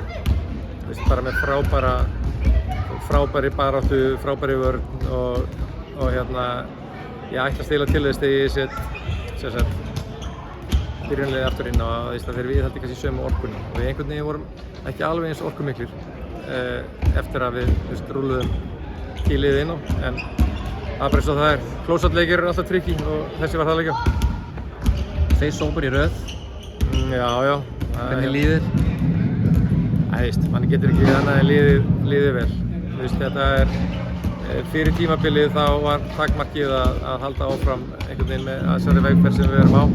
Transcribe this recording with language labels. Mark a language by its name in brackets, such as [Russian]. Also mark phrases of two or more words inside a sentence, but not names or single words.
[Icelandic] Þú veist, bara með frábæri baráttu, frábæri vörn og ég ætla að stila til þess þegar ég set byrjunarliðið aftur inn á þegar við haldi kannski sömu orkunni. Við einhvern veginn vorum ekki alveg eins orkumiklir eftir að við rúluðum liðið inn á, en það er bara eins og það er. Close-out-leikir eru alltaf tricky og þessi var það líka. Tveir sópar í röð. Já. Hvernig líður? Manni getur ekki annað en líðið vel. Þú veist, þetta er fyrir tímabilið þá var takmarkið að halda áfram einhvern veginn með þessari vegferð sem við erum á.